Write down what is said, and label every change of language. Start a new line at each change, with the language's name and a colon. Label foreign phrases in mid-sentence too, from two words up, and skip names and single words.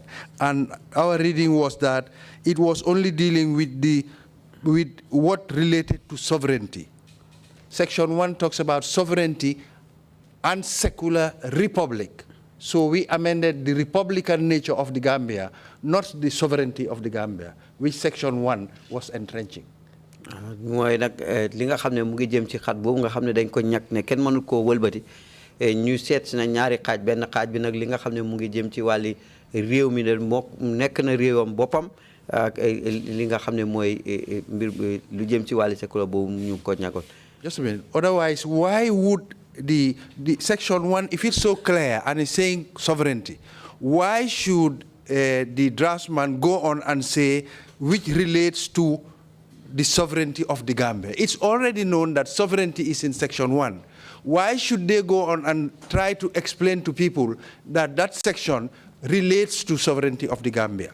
English: And our reading was that it was only dealing with what related to sovereignty. Section 1 talks about sovereignty and secular republic. So we amended the republican nature of the Gambia, not the sovereignty of the Gambia, which Section 1 was entrenching.
Wolof: mooy nag li nga xam ne mu ngi jëm ci xat boobu nga xam ne dañ ko ñàkk ne kenn mënul koo wëlbati ñu seet si na ñaari xaaj benn xaaj bi nag li nga xam ne mu ngi jëm ci wàlli réew mi de moo nekk na réewam boppam ak li nga xam ne mooy mbir lu jëm ci wàlli sécular boobu ñu ko ñàkkoon.
English: Just a minute. Otherwise, why would the Section 1, if it's so clear and it's saying sovereignty, why should the draftsman go on and say which relates to the sovereignty of the Gambia? It's already known that sovereignty is in Section 1. Why should they go on and try to explain to people that that section relates to sovereignty of the Gambia?